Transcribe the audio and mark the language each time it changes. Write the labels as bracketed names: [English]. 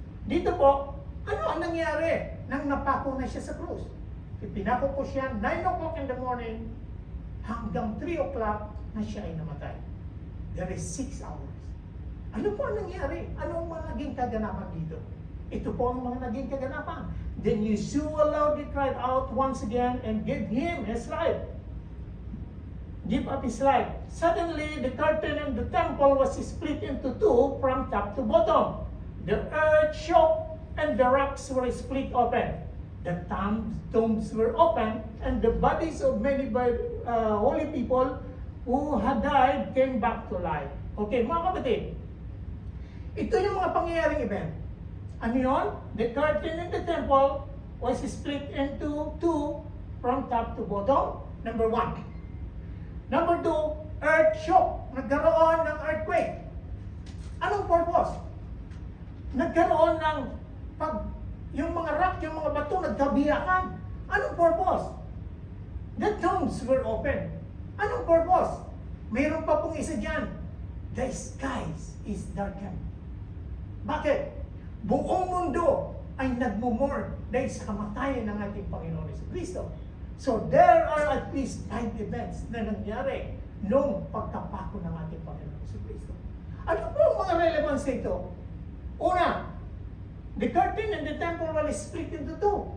[Filipino] Dito po, ano ang nangyari nang napako na siya sa krus? Ipinako po siya [English] 9 o'clock in the morning [Filipino] hanggang 3 o'clock na siya ay namatay. [English] There is 6 hours. [Filipino] Ano po ang nangyari? Ano ang mga naging kaganapan dito? Ito po ang mga naging kaganapan. [English] Then Yeshua loudly cried out once again and gave him his life. Give up his life. Suddenly, the curtain in the temple was split into two from top to bottom. The earth shook and the rocks were split open. The tombs were open, and the bodies of many holy people who had died came back to life. [Filipino] Okay, mga kapatid, ito yung mga pangyayaring event. Ano yun? [English] The curtain in the temple was split into two from top to bottom. Number 1. Number 2, earth shook. [Filipino] Nagkaroon ng earthquake. Anong purpose? Nagkaroon ng yung mga rock, yung mga bato nagkabiyakan. Anong purpose? [English] The tombs were open. [Filipino] Anong purpose? Mayroon pa pong isa dyan. [English] The skies is darkened. [Filipino] Bakit? Buong mundo ay nagmumurn dahil sa kamatayan ng ating Panginoon Jesucristo. [English] So there are at least 5 events na [Filipino] nangyari nung pagkapako ng ating Panginoon si Kristo. Ano po ang mga relevance nito? Una, [English] the curtain and the temple will split into two.